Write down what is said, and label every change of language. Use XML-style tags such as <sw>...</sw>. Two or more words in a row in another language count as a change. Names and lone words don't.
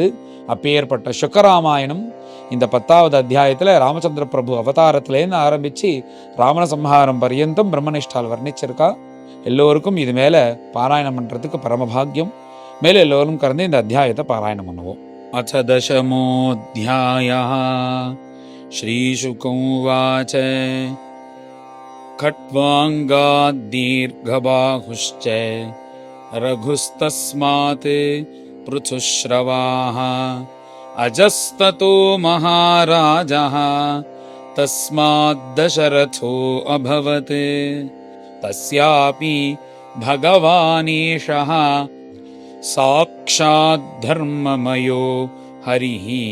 <ta>அப்பேற்பட்ட சுக்கராமாயணம் இந்த 10வது அத்தியாயத்தில் ராமச்சந்திர பிரபு அவதாரத்திலேருந்து ஆரம்பித்து ராவண சம்ஹாரம் பர்யந்தம் பிரம்மனிஷ்டால் வர்ணிச்சிருக்கா. எல்லோருக்கும் இது மேலே பாராயணம் பண்ணுறதுக்கு பரமபாகியம். மேலே எல்லோரும் கறந்து இந்த அத்தியாயத்தை பாராயணம் பண்ணுவோம்.</ta> <sa>அச்ச தசமோऽध्यायः ஸ்ரீசுகோவாச खट्वाङ्गात् दीर्घबाहुश्च रघुस्तस्मात् पृथुश्रवाः अजस्ततो महाराजः तस्माद् दशरथो अभवत् तस्यापि भगवानेशः साक्षात् धर्ममयो हरिः</sa>